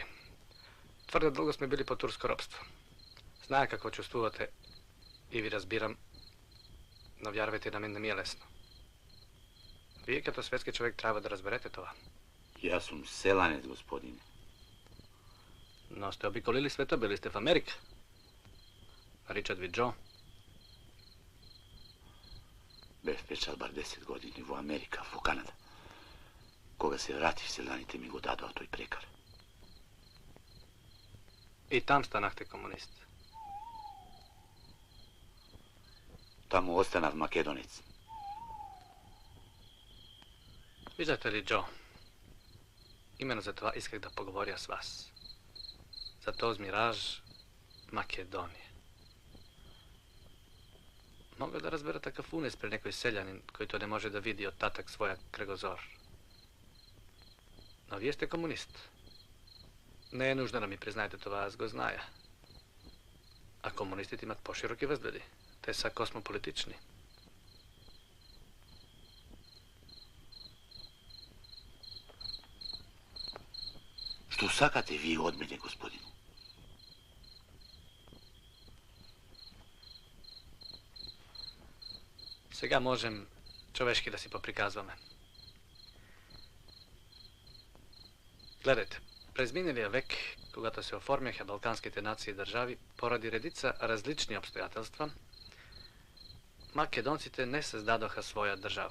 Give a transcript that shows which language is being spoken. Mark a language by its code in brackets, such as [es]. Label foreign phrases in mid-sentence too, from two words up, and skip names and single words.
[bg] Твърде дълго сме били по турско робство. Зная какво чувствувате и ви разбирам, но вярвайте, на мен не ми е лесно. Вие като светски човек трябва да разберете това. [mk] Јас сум селанец, господине. [bg] Но сте обиколили света, били сте в Америка. Наричат ви Джо. [mk] Бев печал бар 10 години во Америка, во Канада. Кога се вратив, селаните ми го дадоа тој прекар. [bg] И там станахте комунист. [mk] Таму останав македонец. [bg] Виждате ли, Джо? Именно за това исках да поговоря с вас. За този мираж Македония. Мога да разбера такъв унес при некой селянин, който не може да види оттатък своя кръгозор. Но вие сте комунист. Не е нужно да ми признаете това, аз го зная. А комунистите имат по-широки възгледи. Те са космополитични. [mk] Што сакате вие од мене, господине? [bg] Сега можем човешки да си поприказваме. Гледайте, през миналия век, когато се оформяха балканските нации и държави, поради редица различни обстоятелства, македонците не [mk] создадоха своја држава.